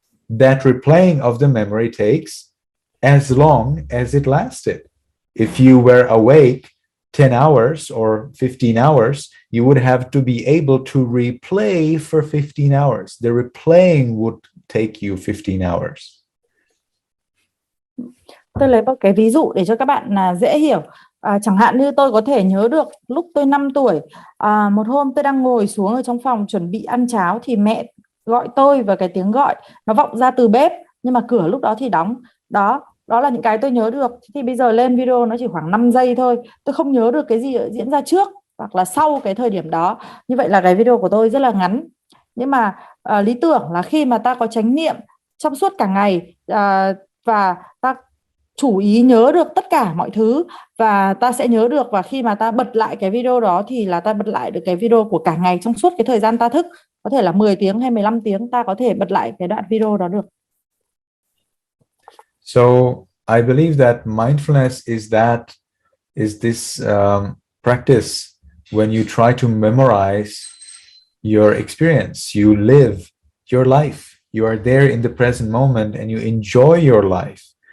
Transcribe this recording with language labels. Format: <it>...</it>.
<en>That replaying of the memory takes as long as it lasted. If you were awake 10 hours or 15 hours, you would have to be able to replay for 15 hours. The replaying would take you 15 hours.</en> <vi>Tôi lấy một cái ví dụ để cho các bạn dễ hiểu. Chẳng hạn như tôi có thể nhớ được lúc tôi 5 tuổi, một hôm tôi đang ngồi xuống ở trong phòng chuẩn bị ăn cháo thì mẹ gọi tôi, và cái tiếng gọi nó vọng ra từ bếp, nhưng mà cửa lúc đó thì đóng. Đó là những cái tôi nhớ được. Thì bây giờ lên video nó chỉ khoảng 5 giây thôi. Tôi không nhớ được cái gì diễn ra trước hoặc là sau cái thời điểm đó. Như vậy là cái video của tôi rất là ngắn. Nhưng mà lý tưởng là khi mà ta có chánh niệm trong suốt cả ngày, và ta chủ ý nhớ được tất cả mọi thứ, và ta sẽ nhớ được, và khi mà ta bật lại cái video đó thì là ta bật lại được cái video của cả ngày trong suốt cái thời gian ta thức. Có thể là 10 tiếng hay 15 tiếng ta có thể bật lại cái đoạn video đó được.</vi> <en>So I believe that mindfulness is this practice when you try to memorize your experience. You live your life. You are there in the present moment and you enjoy your life.</en>